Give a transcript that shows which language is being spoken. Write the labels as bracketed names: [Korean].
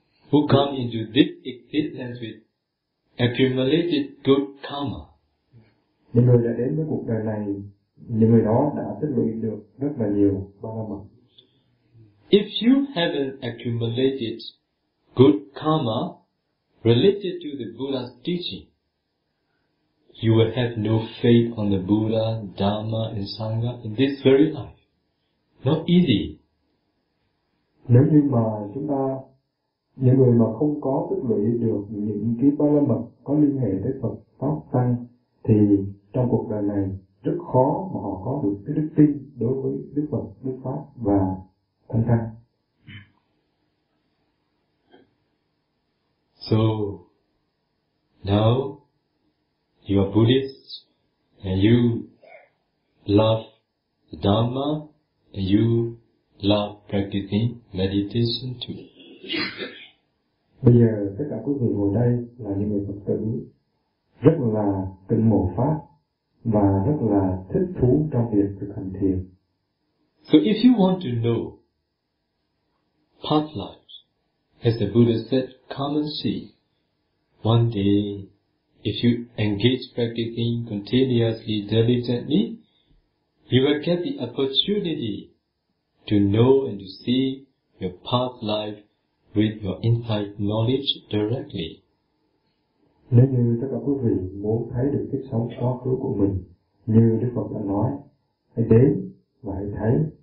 [English] who come into this existence with accumulated good karma. [Vietnamese] Những người đã đến với cuộc đời này, những người đó đã tích lũy được rất là nhiều ba la mật. [English] If you haven't accumulated good karma related to the Buddha's teaching, you will have no faith on the Buddha, Dharma, and Sangha in this very life. Not easy. [Vietnamese] Nếu như mà chúng ta, những người mà không có tích lũy được những cái ba la mật có liên hệ tới Phật Pháp Tăng, thì trong cuộc đời này rất khó mà họ có được cái đức tin đối với Đức Phật, Đức Pháp và Thanh Tăng. [English] So, now you are Buddhist and you love the Dharma and you love practicing meditation too. [Vietnamese] Bây giờ tất cả quý vị ngồi đây là những người Phật tử rất là kính mộ Pháp và rất là thích thú trong việc thực hành thiền. [English] So if you want to know past life, as the Buddha said, come and see. One day, if you engage practicing continuously, diligently, you will get the opportunity to know and to see your past life with your inside knowledge directly. [Vietnamese] Nếu như tất cả quý vị muốn thấy được kiếp sống quá khứ của mình, như Đức Phật đã nói, hãy đến và hãy thấy.